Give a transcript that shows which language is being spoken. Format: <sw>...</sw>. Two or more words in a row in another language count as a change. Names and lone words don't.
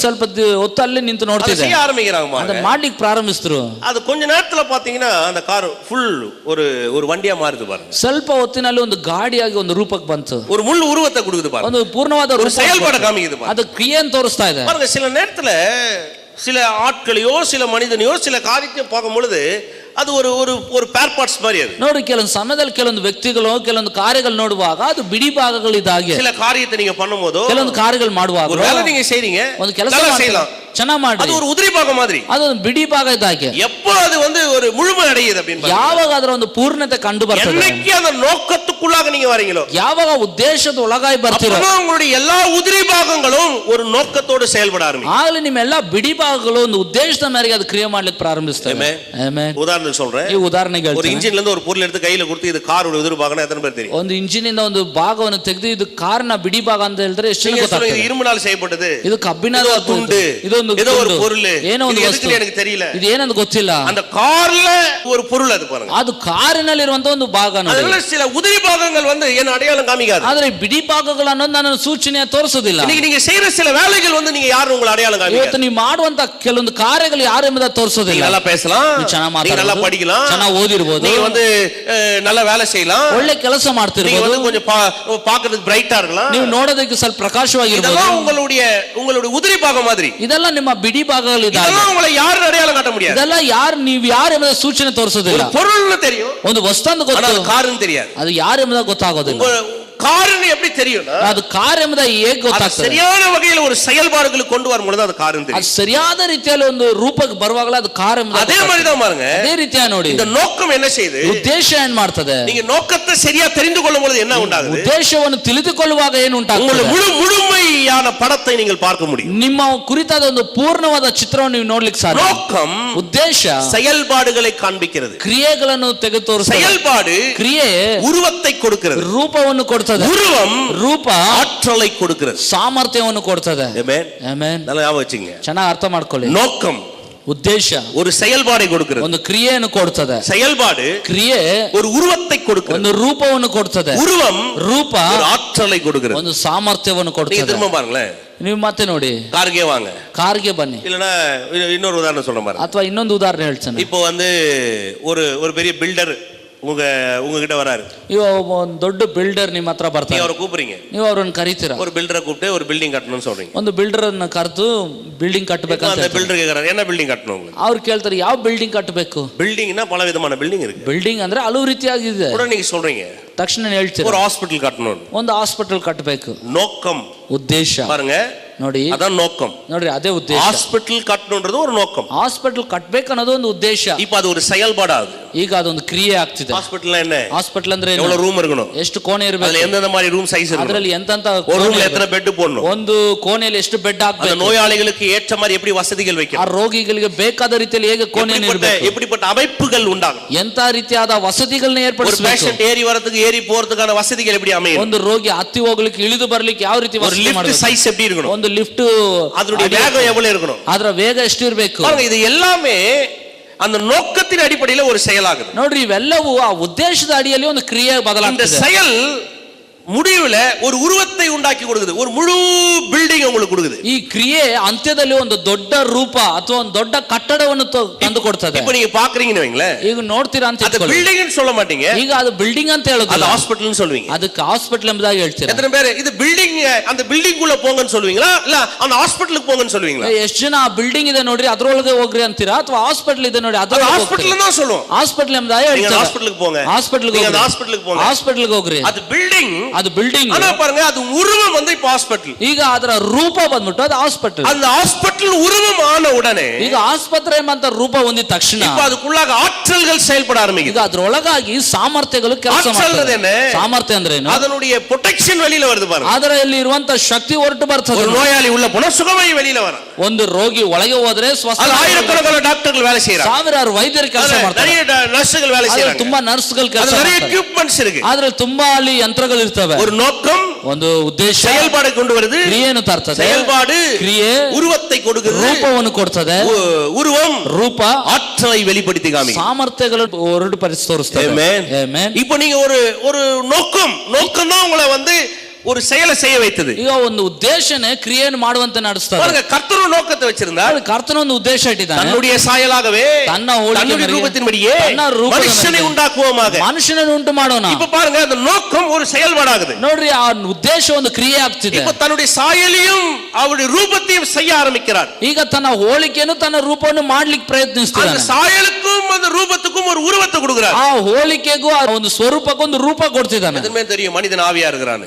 <kn>ಸ್ವಲ್ಪ ಹೊತ್ತು ಅಲ್ಲಿ ನಿಂತು ನೋಡ್ತಿದ್ದೆ.</kn> <ta>செய்ய ஆரம்பிக்கிறாங்க,</ta> <kn>ಅದನ್ನ ಮಾಡ್ಲಿಕ್ಕೆ ಪ್ರಾರಂಭಿಸಿದ್ರು.</kn> <ta>அது கொஞ்ச நேரத்துல பாத்தீங்கன்னா அந்த</ta> <en>car full</en> <ta>ஒரு வண்டியா மாறுது பாருங்க.</ta> <kn>ಸ್ವಲ್ಪ ಹೊತ್ತಿನಲ್ಲಿ ಒಂದು ಗಾಡಿಯಾಗಿ ಒಂದು ರೂಪಕ್ಕೆ ಬಂತು.</kn> <ta>ஒரு முழு உருவத்தை கொடுக்குது பாருங்க.</ta> <kn>ಒಂದು ಪೂರ್ಣವಾದ</kn> <ta>ஒரு செயல்பாடு காமிக்குது பாருங்க.</ta> <kn>ಅದು ಕ್ರಿಯೆಯನ್ನು ತೋರಿಸ್ತಾ ಇದೆ</kn> <ta>பாருங்க. சில நேரத்துல சில ஆட்களையோ சில மனிதனையோ சில காரியத்தை பார்க்கும் பொழுது ಅದು ஒரு</ta> <en>bare parts</en> <ta>மாதிரி அது.</ta> <kn>ನೋಡಿ, ಕೆಲವೊಂದು ಸಮಯದಲ್ಲಿ ಕೆಲವೊಂದು ವ್ಯಕ್ತಿಗಳು ಕೆಲವೊಂದು ಕಾರ್ಯಗಳು ನೋಡುವಾಗ ಅದು ಬಿಡಿ ಭಾಗಗಳಿದ್ದಾಗೆ.</kn> <ta>சில காரியத்தை நீங்க பண்ணும்போது</ta> <kn>ಕೆಲವೊಂದು ಕಾರ್ಯಗಳು ಮಾಡುವಾಗ</kn> <ta>ஒரு வேலை நீங்க செய்றீங்க,</ta> <kn>ಒಂದು ಕೆಲಸ</kn> <ta>செய்யலாம்,</ta> <kn>ಚೆನ್ನಾಗಿ</kn> <ta>அது</ta> <kn>ಮಾಡ್ರಿ.</kn> <ta>ஒரு உதிரி பாகம் மாதிரி.</ta> <kn>ಅದೊಂದು ಬಿಡಿ ಭಾಗ ಇದ್ದಾಗೆ.</kn> <ta>எப்போ அது ஒரு முழுமை அடையுது அப்படின்னு</ta> <kn>ಯಾವಾಗ ಅದರ ಒಂದು ಪೂರ್ಣತೆ ಕಂಡು ಬರ್ತದೆ,</kn> <ta>என்னைக்கு அந்த நோக்கத்துக்குள்ளாக நீங்க வரீங்களோ,</ta> <kn>ಯಾವಾಗ ಉದ್ದೇಶದ ಒಳಗಾಗಿ ಬರ್ತೀರೋ,</kn> <ta>அப்பதான் உங்களுடைய எல்லா உதிரி பாகங்களும் ஒரு நோக்கத்தோடு செயல்பட ஆரம்பிக்கும்.</ta> <kn>ಆಗಲೇ ನಿಮ್ಮ ಎಲ್ಲಾ ಬಿಡಿ ಭಾಗಗಳು ಒಂದು ಉದ್ದೇಶದ ಮೇರೆಗೆ ಅದು ಕ್ರಿಯೆ ಮಾಡ್ಲಿಕ್ಕೆ ಪ್ರಾರಂಭಿಸ್ತವೆ. ಆಮೆನ್.</kn> <ta>உதாரணத்துக்கு சொல்றேன்.</ta> <kn>ಈ ಉದಾಹರಣೆಗೆ</kn> <ta>ஒரு இன்ஜின்ல இருந்து ஒரு பொருள் எடுத்து கையில கொடுத்து இது காரோட உதிரி பாகம் எத்தனை பேர் தெரியும்?</ta> <kn>ಒಂದು ಇಂಜಿನ್ ಇಂದ ಒಂದು ಭಾಗವನ್ನು ತೆಗೆದು ಇದು ಕಾರಿನ ಬಿಡಿ ಭಾಗ ಅಂತ ಹೇಳಿದ್ರೆ ಎಷ್ಟು ಜನ ಗೊತ್ತಾಗ್ತದೆ?</kn> <ta>இது இரும்பினால் செய்யப்பட்டது,</ta> <kn>ಇದು ಕಬ್ಬಿಣದ</kn> <ta>துண்டு,</ta> <kn>ಇದೊಂದು</kn> <ta>ஏதோ ஒரு பொருள்,</ta> <kn>ಏನೋ ಒಂದು</kn> <ta>இது</ta> <kn>ವಸ್ತು,</kn> <ta>எதுக்குன்னு எனக்கு தெரியல.</ta> <kn>ಇದು ಏನಂತ ಗೊತ್ತಿಲ್ಲ.</kn> <ta>அந்த கார்ல ஒரு பொருள் அது பாருங்க,</ta> <kn>ಅದು ಕಾರಿನಲ್ಲಿರುವಂತ ಒಂದು ಭಾಗ ನೋಡಿ.</kn> <ta>ಅದೆಲ್ಲ சில உதிரி பாகங்கள் என்ன அடையாளம் காமிக்காது.</ta> <kn>ಆದ್ರೆ ಬಿಡಿ ಭಾಗಗಳು ಅನ್ನೋದು ನನ್ನ ಸೂಚನೆ ತೋರಿಸೋದಿಲ್ಲ.</kn> <ta>நீங்க செய்யற சில வேலைகள் நீங்க யாரும் உங்களை அடையாளம் காமிக்காது.</ta> <kn>ಇವತ್ತು ನೀವು ಮಾಡುವಂತ ಕೆಲವೊಂದು ಕಾರ್ಯಗಳು ಯಾರು ಎಂಬುದನ್ನು ತೋರಿಸೋದಿಲ್ಲ.</kn> <ta>நல்லா பேசலாம்,</ta> <kn>ಚೆನ್ನಾಗಿ</kn> <ta>நல்லா படிக்கலாம்,</ta> <kn>ಚೆನ್ನಾಗಿ ಓದಿರಬಹುದು,</kn> <ta>நீங்க நல்ல வேலை செய்யலாம்,</ta> <kn>ಒಳ್ಳೆ ಕೆಲಸ ಮಾಡ್ತಿರಬಹುದು,</kn> <ta>நீங்க கொஞ்சம் பார்க்கிறதுக்கு பிரைட்டா இருக்கலாம்,</ta> <kn>ನೀವು ನೋಡೋದಕ್ಕೆ ಸ್ವಲ್ಪ ಪ್ರಕಾಶವಾಗಿರಬಹುದು.</kn> <ta>இதெல்லாம் உங்களுடைய உதிரி பாகம் மாதிரி.</ta> <kn>ಇದೆಲ್ಲ ನಿಮ್ಮ ಬಿಡಿ ಭಾಗಗಳು ಇದ್ದಾವೆ.</kn> <ta>இதெல்லாம் உங்களை யாரும் அடையாளம் காட்ட முடியாது.</ta> <kn>ಇದೆಲ್ಲ ನೀವು ಯಾರು ಎಂಬುದ ಸೂಚನೆ ತೋರಿಸೋದಿಲ್ಲ.</kn> <ta>பொருள்னு தெரியும்,</ta> <kn>ಒಂದು ವಸ್ತು ಅಂತ ಗೊತ್ತು,</kn> <ta>காருன்னு தெரியாது.</ta> <kn>ಅದು ಯಾರು ಎಂಬುದ ಗೊತ್ತಾಗೋದಿಲ್ಲ.</kn> <ta>காருன்னு எப்படி தெரியும்னா,</ta> <kn>ಅದು ಕಾರ್ ಎಂಬುದ ಹೇಗೆ ಗೊತ್ತಾಗ್ತದೆ?</kn> <ta>சரியான வகையில் ஒரு செயல்பாடுகளுக்கு கொண்டு வரும்போது அது காருன்னு தெரியும்.</ta> <kn>ಅದು ಸರಿಯಾದ ರೀತಿಯಲ್ಲಿ ಒಂದು ರೂಪಕ್ಕೆ ಬರುವಾಗಲೇ ಅದು ಕಾರ್ ಎಂಬುದ.</kn> <ta>அதே மாதிரி தான் பாருங்க,</ta> <kn>ಅದೇ ರೀತಿಯ ನೋಡಿ</kn> <ta>இந்த நோக்கம் என்ன செய்யுது,</ta> <kn>ಉದ್ದೇಶ ಏನ್ ಮಾಡ್ತದೆ?</kn> <ta>நீங்க நோக்கத்தை சரியா தெரிந்து கொள்ளும் பொழுது என்ன உண்டாகுது,</ta> <kn>ಉದ್ದೇಶವನ್ನು ತಿಳಿದುಕೊಳ್ಳುವಾಗ ಏನು ಉಂಟಾಗ್ತದೆ?</kn> <ta>முழுமையான படத்தை நீங்கள் பார்க்க முடியும்.</ta> <kn>ನಿಮ್ಮ ಕುರಿತಾದ ಒಂದು ಪೂರ್ಣವಾದ ಚಿತ್ರವನ್ನು ನೀವು ನೋಡ್ಲಿಕ್ಕೆ ಸಾಧ್ಯ.</kn> <ta>நோக்கம்</ta> <kn>ಉದ್ದೇಶ</kn> <ta>செயல்பாடுகளை காண்பிக்கிறது,</ta> <kn>ಕ್ರಿಯೆಗಳನ್ನು ತೆಗೆದು ತೋರಿಸುತ್ತದೆ.</kn> <ta>செயல்பாடு</ta> <kn>ಕ್ರಿಯೆ</kn> <ta>உருவத்தை கொடுக்கிறது,</ta> <kn>ರೂಪವನ್ನು ಕೊಡ್ತದೆ.</kn> <ta>உருவம்</ta> <kn>ರೂಪ</kn> <ta>ஆற்றலை கொடுக்கிறது,</ta> <kn>ಸಾಮರ್ಥ್ಯವನ್ನು ಕೊಡ್ತದೆ. ಆಮೆನ್. ಆಮೆನ್.</kn> <ta>நல்லா ஞாபகம் வச்சுங்க.</ta> <kn>ಚೆನ್ನಾಗಿ ಅರ್ಥ ಮಾಡ್ಕೊಳ್ಳಿ.</kn> <ta>நோக்கம்</ta> <kn>ಉದ್ದೇಶ</kn> <ta>ஒரு செயல்பாடை கொடுக்கிறது,</ta> <kn>ಒಂದು ಕ್ರಿಯೆಯನ್ನು ಕೊಡ್ತದೆ.</kn> <ta>செயல்பாடு</ta> <kn>ಕ್ರಿಯೆ</kn> <ta>ஒரு உருவத்தை கொடுக்கிறது,</ta> <kn>ಒಂದು ರೂಪವನ್ನು ಕೊಡ್ತದೆ.</kn> <ta>உருவம்</ta> <kn>ರೂಪ</kn> <ta>ஒரு ஆற்றலை கொடுக்கிறது.</ta> <kn>ಒಂದು ಸಾಮರ್ಥ್ಯವನ್ನು</kn> <ta>நீங்க</ta> <kn>ಕೊಡ್ತದೆ.</kn> <ta>திரும்ப பாருங்களேன்,</ta> <kn>ನೀವು ಮತ್ತೆ ನೋಡಿ,</kn> <ta>கார்கே வாங்க,</ta> <kn>ಕಾರ್ಗೆ ಬನ್ನಿ,</kn> <ta>இல்லனா இன்னொரு உதாரணம் சொல்றேன் பாருங்க.</ta> <kn>ಅಥವಾ ಇನ್ನೊಂದು ಉದಾಹರಣೆ ಹೇಳ್ತೇನೆ.</kn> <ta>இப்போ ஒரு பெரிய பில்டர் உங்ககிட்ட வராரு.</ta> <kn>ಒಂದು ದೊಡ್ಡ ಬಿಲ್ಡರ್ ನಿಮ್ಮ ಹತ್ರ ಬರ್ತಾರೆ,</kn> <ta>நீங்க அவரை கூப்பிடுறீங்க,</ta> <kn>ನೀವು ಅವರನ್ನು ಕರೀತೀರಾ.</kn> <ta>ஒரு பில்டரை கூப்பிட்டு ஒரு பில்டிங் கட்டணும்னு சொல்றீங்க.</ta> <kn>ಒಂದು ಬಿಲ್ಡರ್ ಅನ್ನ ಕರೆದು ಬಿಲ್ಡಿಂಗ್ ಕಟ್ಟಬೇಕಂತ</kn> <ta>அந்த பில்டர் கேக்குறாரு, என்ன பில்டிங் கட்டணும் உங்களுக்கு?</ta> <kn>ಅವ್ರು ಕೇಳ್ತಾರೆ ಯಾವ ಬಿಲ್ಡಿಂಗ್ ಕಟ್ಟಬೇಕು.</kn> <ta>பில்டிங்னா பல விதமான பில்டிங் இருக்கு.</ta> <kn>ಬಿಲ್ಡಿಂಗ್ ಅಂದ್ರೆ ಹಲವು ರೀತಿಯಾಗಿದೆ.</kn> <ta>கூட நீங்க சொல்றீங்க,</ta> <kn>ತಕ್ಷಣ ಹೇಳ್ತೀರಾ</kn> <ta>ஒரு ஹாஸ்பிடல் கட்டணும்,</ta> <kn>ಒಂದು ಹಾಸ್ಪಿಟಲ್ ಕಟ್ಟಬೇಕು.</kn> <ta>நோக்கம்</ta> <kn>ಉದ್ದೇಶ</kn> <ta>பாருங்க,</ta> <kn>ನೋಡಿ</kn> <ta>அதான் நோக்கம்.</ta> <kn>ನೋಡ್ರಿ ಅದೇ ಉದ್ದೇಶ.</kn> <ta>ஹாஸ்பிடல் கட்டணும்ன்றது ஒரு நோக்கம்.</ta> <kn>ಹಾಸ್ಪಿಟಲ್ ಕಟ್ಟಬೇಕು ಅನ್ನೋದು ಒಂದು ಉದ್ದೇಶ.</kn> <ta>இப்போ அது ஒரு செயல்பாடாகுது.</ta> <kn>ಈಗ ಅದೊಂದು ಕ್ರಿಯೆ ಆಗ್ತಿದೆ.</kn> <ta>ஹாஸ்பிடல்னா என்ன?</ta> <kn>ಹಾಸ್ಪಿಟಲ್ ಅಂದ್ರೆ ಏನು?</kn> <ta>எவ்வளவு ரூம் இருக்கணும்,</ta> <kn>ಎಷ್ಟು ಕೋಣೆ ಇರಬೇಕು,</kn> <ta>அதுல எந்தெந்த மாதிரி</ta> <en>room size</en> <ta>இருக்கணும்,</ta> <kn>ಅದರಲ್ಲಿ ಎಂತೆಂತ</kn> <ta>ஒரு ரூம்ல எத்தனை பெட் போடணும்,</ta> <kn>ಒಂದು ಕೋಣೆಯಲ್ಲಿ ಎಷ್ಟು ಬೆಡ್</kn> <ta>அந்த</ta> <kn>ಹಾಕಬೇಕು,</kn> <ta>நோயாளிகளுக்கு ஏற்ற மாதிரி எப்படி வசதிகள்</ta> <kn>ಆ</kn> <ta>வைக்கணும்,</ta> <kn>ರೋಗಿಗಳಿಗೆ ಬೇಕಾದ ರೀತಿಯಲ್ಲಿ ಹೇಗೆ ಕೋಣೆ ಇರಬೇಕು,</kn> <ta>எப்படிப்பட்ட அமைப்புகள் உண்டாகும்,</ta> <kn>ಎಂತ ರೀತಿಯಾದ ವಸತಿಗಳನ್ನ</kn> <ta>ஒரு</ta> <kn>ಏರ್ಪಡಿಸಬೇಕು,</kn> <ta>பேஷண்ட் ஏறி வரதுக்கு ஏறி போறதுக்கான வசதிகள் எப்படி அமையும்,</ta> <kn>ಒಂದು ರೋಗಿ ಹತ್ತಿ ಹೋಗ್ಲಿಕ್ಕೆ ಇಳಿದು ಬರ್ಲಿಕ್ಕೆ ಯಾವ ರೀತಿ</kn> <ta>ஒரு</ta> <kn>ವಸತಿ</kn> <ta>லிஃப்ட்</ta> <kn>ಮಾಡಬೇಕು,</kn> <ta>சைஸ் எப்படி இருக்கணும்,</ta> <kn>ಒಂದು ಲಿಫ್ಟ್</kn> <ta>அதனுடைய வேகம் எவ்வளவு இருக்கணும்,</ta> <kn>ಅದರ ವೇಗ ಎಷ್ಟು ಇರಬೇಕು.</kn> <ta>பாருங்க, இது எல்லாமே அந்த நோக்கத்தின் அடிப்படையில் ஒரு செயலாகுது.</ta> <kn>ನೋಡ್ರಿ, ಇವೆಲ್ಲವೂ ಆ ಉದ್ದೇಶದ ಅಡಿಯಲ್ಲಿ ಒಂದು ಕ್ರಿಯೆ</kn> <ta>இந்த</ta> <kn>ಬದಲಾಗ್ತದೆ.</kn> <ta>செயல் முடிவுல ஒரு உருவத்தை உண்டாக்கி கொடுக்குது, ஒரு முழு பில்டிங் உங்களுக்கு கொடுக்குது.</ta> <kn>ಈ ಕ್ರಿಯೆ ಅಂತ್ಯದಲ್ಲಿ ಒಂದು ದೊಡ್ಡ ರೂಪ ಅಥವಾ ಒಂದು ದೊಡ್ಡ ಕಟ್ಟಡವನ್ನು ತಂದು ಕೊಡ್ತದೆ.</kn> <ta>இப்போ நீங்க பாக்குறீங்கன்னு வைங்களேன்,</ta> <kn>ಈಗ ನೋಡ್ತೀರಾ ಅಂತ</kn> <ta>அது</ta> <kn>ಇಟ್ಕೊಳ್ಳಿ.</kn> <ta>பில்டிங்னு சொல்ல மாட்டீங்க,</ta> <kn>ಈಗ ಅದು ಬಿಲ್ಡಿಂಗ್ ಅಂತ</kn> <ta>அது</ta> <kn>ಹೇಳೋದಿಲ್ಲ,</kn> <ta>ஹாஸ்பிடல்னு சொல்வீங்க.</ta> <kn>ಅದಕ್ಕೆ ಹಾಸ್ಪಿಟಲ್ ಎಂಬುದಾಗಿ ಹೇಳ್ತೀರಾ.</kn> <ta>எத்தனை பேர் இது பில்டிங், அந்த பில்டிங் குள்ள போங்கன்னு சொல்வீங்களா, இல்ல அந்த ஹாஸ்பிடலுக்கு போங்கன்னு சொல்வீங்களா?</ta> <kn>ಎಷ್ಟು ಜನ ಆ ಬಿಲ್ಡಿಂಗ್ ಇದೆ ನೋಡ್ರಿ ಅದ್ರೊಳಗೆ ಹೋಗ್ರಿ ಅಂತೀರಾ, ಅಥವಾ ಹಾಸ್ಪಿಟಲ್ ಇದೆ ನೋಡಿ</kn> <ta>அது</ta> <kn>ಅದ್ರೊಳಗೆ</kn> <ta>ஹாஸ்பிடல் தான் சொல்லுவோம்.</ta> <kn>ಹಾಸ್ಪಿಟಲ್ ಎಂಬುದಾಗಿ</kn> <ta>நீங்க</ta> <kn>ಹೇಳ್ತೀರಾ.</kn> <ta>ஹாஸ்பிடலுக்கு போங்க,</ta> <kn>ಹಾಸ್ಪಿಟಲ್</kn> <ta>நீங்க அந்த ஹாஸ்பிடலுக்கு போங்க,</ta> <kn>ಹಾಸ್ಪಿಟಲ್ ಹೋಗ್ರಿ.</kn> <ta>அது பில்டிங்,</ta> <kn>ಅದು ಬಿಲ್ಡಿಂಗ್.</kn> <ta>ஆனா பாருங்க, அது உருவம் இப்போ ஹாஸ்பிடல்.</ta> <kn>ಈಗ ಅದರ ರೂಪ ಬಂದ್ಬಿಟ್ಟು ಅದು ಹಾಸ್ಪಿಟಲ್.</kn> <ta>அந்த ஹாஸ்பிடல் உருவம் ஆன உடனே</ta> <kn>ಈಗ ಆಸ್ಪತ್ರೆ ಎಂಬಂತ ರೂಪ ಹೊಂದಿದ ತಕ್ಷಣ</kn> <ta>இப்போ அதுக்குள்ளாக ஆற்றல்கள் செயல்பட ஆரம்பிக்குது.</ta> <kn>ಈಗ ಅದರೊಳಗಾಗಿ ಸಾಮರ್ಥ್ಯಗಳು ಕೆಲಸ ಮಾಡ್ತವೆ. ಸಾಮರ್ಥ್ಯ ಅಂದ್ರೆ ಏನು?</kn> <ta>அதனுடைய ಪ್ರೊಟೆಕ್ಷನ್ வெளியில வருது பாருங்க.</ta> <kn>ಅದರಲ್ಲಿ ಇರುವಂತ ಶಕ್ತಿ ಹೊರಟು ಬರ್ತದೆ.</kn> <ta>ஒரு நோயாளி உள்ள போனா சுகமாய் வெளியில வரும்.</ta> <kn>ಒಂದು ರೋಗಿ ಒಳಗೆ ಹೋದ್ರೆ ಸ್ವಸ್ಥ.</kn> <ta>ஆயிரக்கணக்கான டாக்டர்கள் வேலை செய்றாங்க,</ta> <kn>ಸಾವಿರಾರು ವೈದ್ಯರು ಕೆಲಸ ಮಾಡ್ತಾರೆ,</kn> <ta>நிறைய ನರ್ಸ್ಗಳು வேலை செய்றாங்க,</ta> <kn>ತುಂಬಾ ನರ್ಸ್ಗಳು ಕೆಲಸ</kn> <ta>நிறைய</ta> <kn>ಮಾಡ್ತಾರೆ,</kn> <ta>ಎಕ್ವಿಪ್ಮೆಂಟ್ಸ್ இருக்கு,</ta> <kn>ಆದ್ರೆ ತುಂಬಾ ಅಲ್ಲಿ ಯಂತ್ರಗಳು ಇರ್ತವೆ.</kn> <ta>ஒரு நோக்கம்,</ta> <kn>ಒಂದು ಉದ್ದೇಶ,</kn> <ta>செயல்பாடு கொண்டு வருது,</ta> <kn>ಕ್ರಿಯೆಯನ್ನು ತರ್ತದೆ.</kn> <ta>செயல்பாடு</ta> <kn>ಕ್ರಿಯೆ</kn> <ta>உருவத்தை கொடுக்குது,</ta> <kn>ರೂಪವನ್ನು ಕೊಡ್ತದೆ.</kn> <ta>உருவம்</ta> <kn>ರೂಪ</kn> <ta>ஆற்றலை வெளிப்படுத்தி காமிக்கும்,</ta> <kn>ಸಾಮರ್ಥ್ಯಗಳು ಹೊರಟು ತೋರಿಸ್ತದೆ.</kn> <ta>ஆமென். இப்போ நீங்க ஒரு நோக்கம் தான் உங்களை ஒரு செயலை செய்ய வைத்தது.</ta> <kn>ಈಗ ಒಂದು ಉದ್ದೇಶನೇ ಕ್ರಿಯೆಯನ್ನು ಮಾಡುವಂತೆ ನಡೆಸ್ತಾರೆ.</kn> <ta>பாருங்க, கர்த்தர் நோக்கத்தை வச்சிருந்தார்,</ta> <kn>ಕರ್ತನ ಒಂದು ಉದ್ದೇಶ ಇಟ್ಟಿದ್ದಾನೆ.</kn> <ta>தன்னுடைய சாயலாகவே, தன்னுடைய ரூபத்தின்படியே மனுஷனை உண்டாக்குவோமாக,</ta> <kn>ಮನುಷ್ಯನನ್ನು ಉಂಟು ಮಾಡೋಣ.</kn> <ta>இப்ப பாருங்க, அந்த நோக்கம் ஒரு செயல்பாடாகுது.</ta> <kn>ನೋಡ್ರಿ, ಆ ಉದ್ದೇಶ ಒಂದು ಕ್ರಿಯೆ ಆಗ್ತಿದೆ.</kn> <ta>இப்ப தன்னுடைய சாயலையும் அவருடைய ரூபத்தையும் செய்ய ஆரம்பிக்கிறார்.</ta> <kn>ಈಗ ತನ್ನ ಹೋಲಿಕೆಯನ್ನು ತನ್ನ ರೂಪವನ್ನು ಮಾಡ್ಲಿಕ್ಕೆ ಪ್ರಯತ್ನಿಸ್ತಾನೆ.</kn> <ta>அந்த சாயலுக்கும் அந்த ரூபத்துக்கும் ஒரு உருவத்தை கொடுக்கிறார்.</ta> <kn>ಆ ಹೋಲಿಕೆಗೂ ಆ ಒಂದು ಸ್ವರೂಪಕ್ಕೂ ಒಂದು ರೂಪ ಕೊಡ್ತಿದ್ದಾನೆ.</kn> <ta>ಎದನ್ಮೇ தெரியும் மனிதன் ஆவியா இருக்கிறான்.</ta>